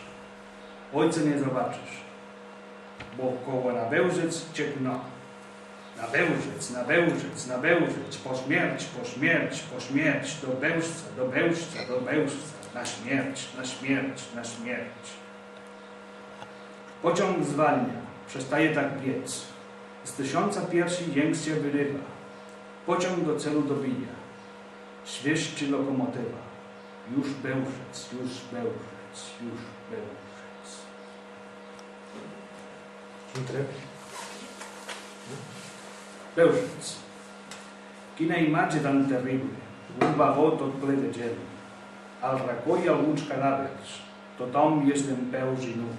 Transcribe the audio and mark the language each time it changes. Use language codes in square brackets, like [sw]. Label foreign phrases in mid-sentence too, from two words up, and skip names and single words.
[pl] Ojca nie zobaczysz, bo koło na Bełżec ciekną na Bełżec, po śmierć, do Bełżca, na śmierć. Pociąg zwalnia, przestaje tak biec. Z 1000 piersi jęk się wyrywa. Pociąg do celu dobija. Świeżczy lokomotywa. Już Bełżec. [ca] Un tren. Bełżec. Quina imatge tan terrible. Un vagó tot ple de gent. Al racó hi ha alguns cadàvers. Tothom hi és dempeus i nu.